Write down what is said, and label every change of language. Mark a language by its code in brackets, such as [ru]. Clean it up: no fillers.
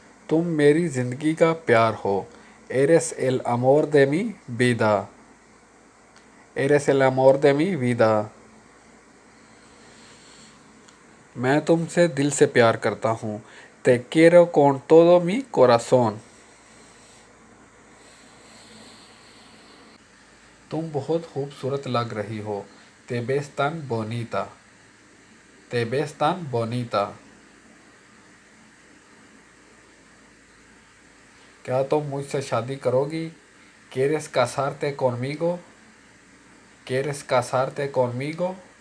[hi] तुम मेरी ज़िंदगी का प्यार हो. [es] Eres el amor de mi vida. Eres el amor de mi vida. [hi] मैं तुमसे दिल से प्यार करता हूँ. [es] Te quiero con todo mi corazón. [hi] तुम बहुत खूबसूरत लग रही हो. [es] Te ves tan bonita. Te ves tan bonita. [hi] क्या तुम मुझसे शादी करोगी? [es] ¿Quieres casarte conmigo? ¿Quieres casarte conmigo?